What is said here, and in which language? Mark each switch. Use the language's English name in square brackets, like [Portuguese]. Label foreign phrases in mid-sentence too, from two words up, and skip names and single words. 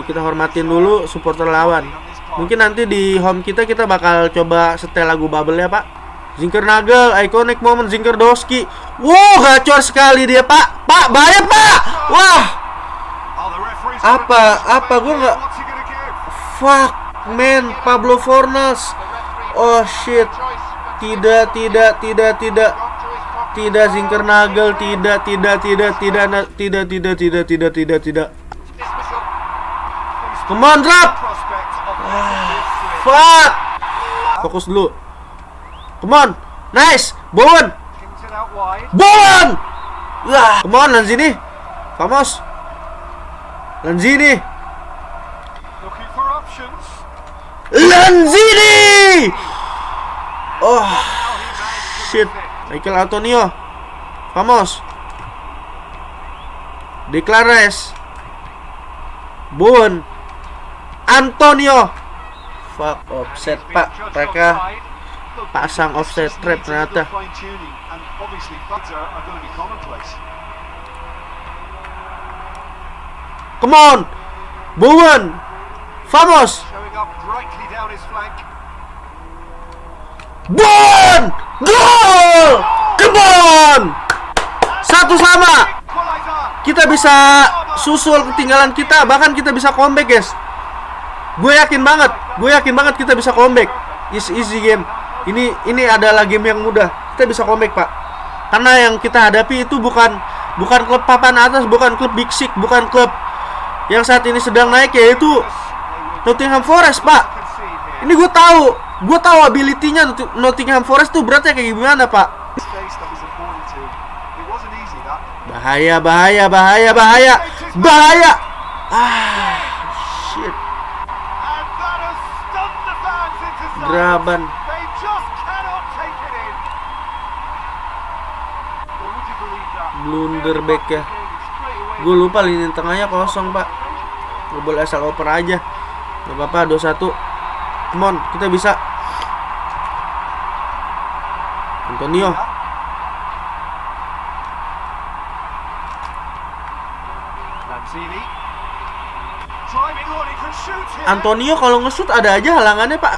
[Indonesian] Kita hormatin dulu supporter lawan. Mungkin nanti di home kita bakal coba setel lagu Bubble ya Pak. Zinkernagel, [English] iconic moment [Indonesian] Zinkerdowski. Wow, gacor sekali dia Pak. Pak, bahaya Pak. Wah. Apa gue nggak. [English] Fuck man, Pablo Fornals. Oh shit. [Indonesian] Tidak Zinkernagel, tidak. [English] Come on, drop. Fuck. [Indonesian] Fokus dulu. [English] Come on. Nice. Bowen. Come on, Lanzini. [Spanish] Vamos. Lanzini. [English] Oh shit. [Spanish] Michael Antonio. Vamos. Declares. Bowen. Antonio. [English] Fuck, offset Pak. [Indonesian] Mereka pasang offset trap ternyata. [English] Come on. [Spanish] Bowen. Vamos. Bowen. [English] Goal. Come on. 1-1. [Indonesian] Kita bisa susul ketinggalan kita, bahkan kita bisa [English] comeback guys. [Indonesian] Gue yakin banget kita bisa comeback. [English] Easy game. [Indonesian] Ini adalah game yang mudah. Kita bisa comeback Pak. Karena yang kita hadapi itu bukan klub papan atas, bukan klub Big Six, bukan klub yang saat ini sedang naik, yaitu Nottingham Forest Pak. Ini gue tahu ability-nya Nottingham Forest tuh beratnya kayak gimana Pak. Bahaya. [English] Shit. Graban. Blunder back ya. [Indonesian] Gue lupa lini tengahnya kosong Pak. Gue boleh asal oper aja. Gak apa-apa, 2-1. [English] Come on, [Indonesian] kita bisa. Antonio. Antonio kalau nge-shoot ada aja halangannya Pak.